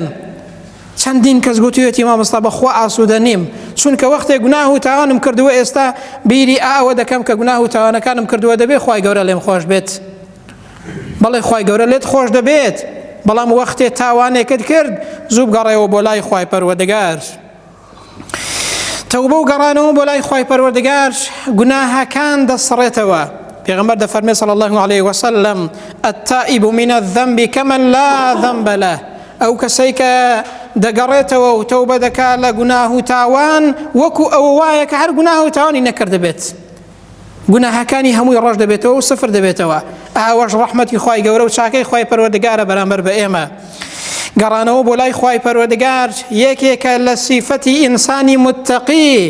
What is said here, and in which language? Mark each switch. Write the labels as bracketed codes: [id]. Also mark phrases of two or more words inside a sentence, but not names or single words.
[ckb] چەندین کەس گوتوێتی مامۆستا بەخوا ئاسوودە نیم، چونکە وەختێک گوناه و تاوانم کردووە ئێستا بیری ئەوە دەکەم کە گوناه و تاوانەکانم کردووە دەبێت خوای گەورە لێم خۆش بێت. بەڵێ خوای گەورە لێت خۆش دەبێت، بەڵام وەختێ تاوانێکت کرد زوو بگەڕێەوە بۆ لای خوای پەروەردگار. تەوبە و گەڕانەوە بۆ لای خوای پەروەردگار گوناهەکان دەسڕێتەوە. پێغەمبەر دەفەرمێ [ar] صلی الله علیه وسلم التائب من الذنب كمن لا ذنب له، [ckb] ئەو کەسەی کە دەگەڕێتەوە و تەوبە دەکات لە گوناه و تاوان وەکو ئەوە وایە کە هەر گوناه و تاوانی نەکردبێت، گوناهەکانی هەمووی ڕۆژ دەبێتەوە و سفر دەبێتەوە. ئاوەش ڕەحمەتی خوای گەورە و چاکەی خوای پەروەردگارە بەرامبەر بە ئێمە. گەڕانەوە بۆ لای خوای پەروەردگار یەکێکە لە سیفەتی ئینسانی متقی.